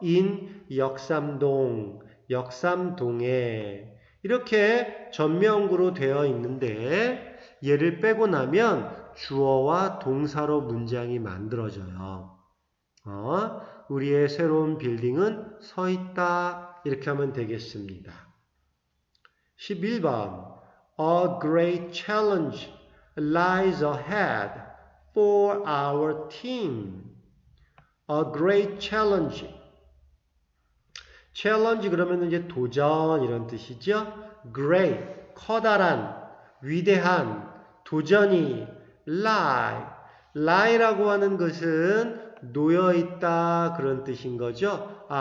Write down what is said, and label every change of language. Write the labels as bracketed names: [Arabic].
[Korean] in 역삼동 역삼동에 이렇게 전명구로 되어 있는데 얘를 빼고 나면 주어와 동사로 문장이 만들어져요. 우리의 새로운 빌딩은 서 있다. 이렇게 하면 되겠습니다. [English] 11번 A great challenge lies ahead for our team. A great challenge. [Korean] challenge 그러면 이제 도전 이런 뜻이죠. great, 커다란, 위대한, 도전이 lie. lie라고 하는 것은 놓여있다 그런 뜻인 거죠.